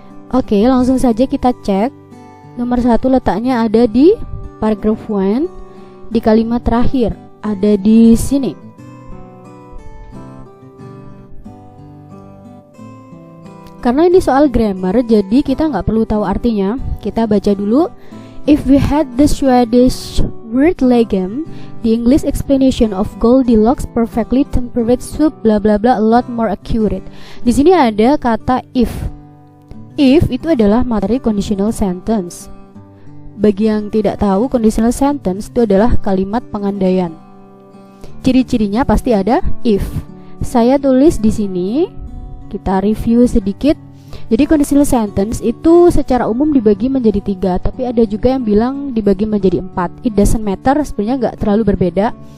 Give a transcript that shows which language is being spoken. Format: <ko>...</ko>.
<id>Oke, langsung saja kita cek. Nomor 1 letaknya ada di paragraph 1 di kalimat terakhir, ada di sini. Karena ini soal grammar, jadi kita nggak perlu tahu artinya. Kita baca dulu.</id> <en>If we had the Swedish word legend, the English explanation of Goldilocks perfectly temperate soup bla bla bla a lot more accurate.</en> <id>Di sini ada kata if. If itu adalah materi conditional sentence. Bagi yang tidak tahu, conditional sentence itu adalah kalimat pengandaian. Ciri-cirinya pasti ada if. Saya tulis di sini. Kita review sedikit. Jadi conditional sentence itu secara umum dibagi menjadi 3, tapi ada juga yang bilang dibagi menjadi 4.</id> <en>It doesn't matter,</en> <id>sebenarnya nggak terlalu berbeda.</id>